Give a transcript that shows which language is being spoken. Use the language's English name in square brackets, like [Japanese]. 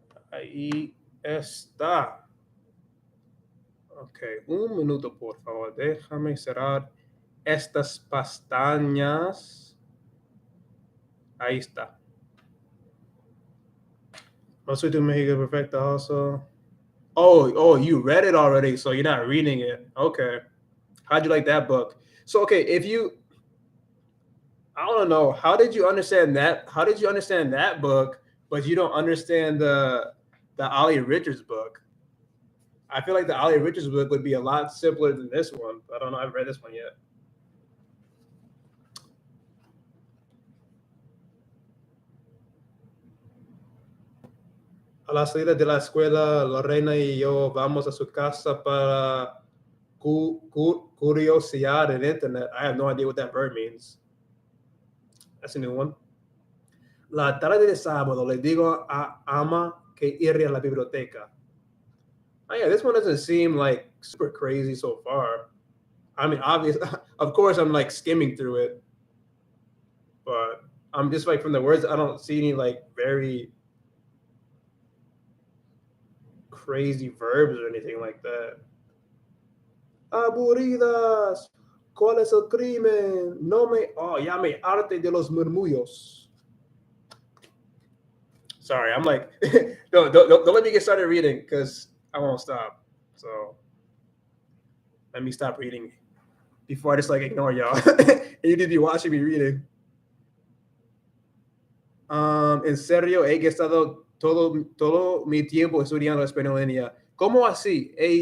[Spanish] Ahí está. Ok, un minuto, por favor. Déjame cerrar estas pestañas. Ahí está. No soy tu México perfecta also. [English] Oh, you read it already, so you're not reading it. Okay. How'd you like that book? So, okay, if you, I don't know, how did you understand that? How did you understand that book, but you don't understand the Ollie Richards book? I feel like the Ollie Richards book would be a lot simpler than this one. I don't know. I haven't read this one yet. [Spanish] A la salida de la escuela, Lorena y yo vamos a su casa para curiosear en internet. [English] I have no idea what that verb means. That's a new one. [Spanish] La tarde de sábado le digo a Ama que iré a la biblioteca. [English] Oh yeah, this one doesn't seem like super crazy so far. I mean, obviously, of course, I'm like skimming through it, but I'm just like from the words, I don't see any like very crazy verbs or anything like that. [Spanish] Aburridas. ¿Cuál es el crimen? No me. Oh, ya me arte de los murmullos. [English] Sorry, I'm like, don't let me get started reading because I won't stop. So let me stop reading before I just like ignore y'all. And you need to be watching me reading. [Spanish] En serio, he estado todo mi tiempo estudiando español en línea. ¿Cómo así?